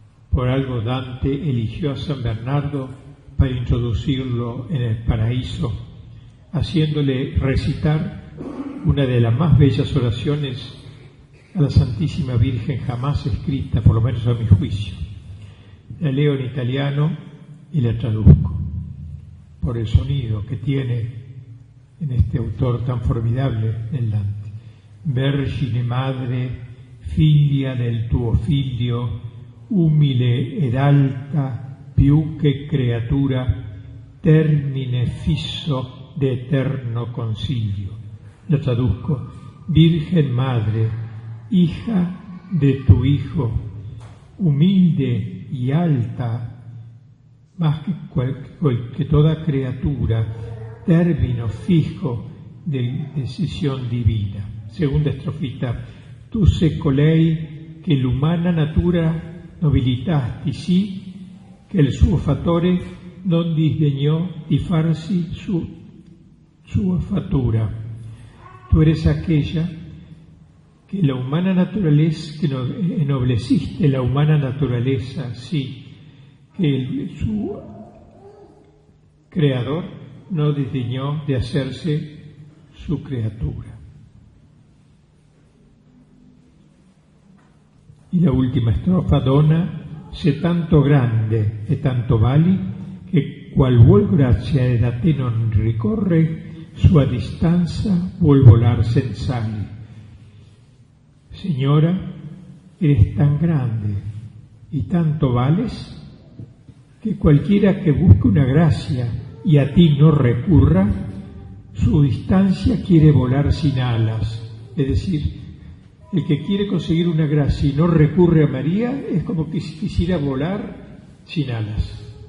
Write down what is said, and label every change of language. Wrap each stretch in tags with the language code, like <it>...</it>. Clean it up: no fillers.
<es>Por algo Dante eligió a San Bernardo para introducirlo en el paraíso, haciéndole recitar una de las más bellas oraciones a la Santísima Virgen jamás escrita, por lo menos a mi juicio. La leo en italiano y la traduzco por el sonido que tiene en este autor tan formidable del Dante.</es> <it>Vergine madre, figlia del tuo figlio, umile ed alta, più che creatura, termine fisso de eterno consiglio.</it> <es>Lo traduzco: Virgen madre, hija de tu hijo, humilde y alta, más que toda criatura, término fijo de decisión divina. Segunda estrofita:</es> <it>tu se colei che l'umana natura nobilitasti sì, che il suo fattore non disdegnò di farsi sua fattura.</it> <es>Tú eres aquella que la humana naturaleza, que ennobleciste la humana naturaleza, sí, que su creador no desdeñó de hacerse su criatura. Y la última estrofa:</es> <it>dona se tanto grande e tanto vali, che qual vuol grazia ed a te non ricorre, sua distanza vuol volar sensali.</it> <es>Señora, eres tan grande y tanto vales, que cualquiera que busque una gracia y a ti no recurra, su distancia quiere volar sin alas. Es decir, el que quiere conseguir una gracia y no recurre a María es como que quisiera volar sin alas.</es>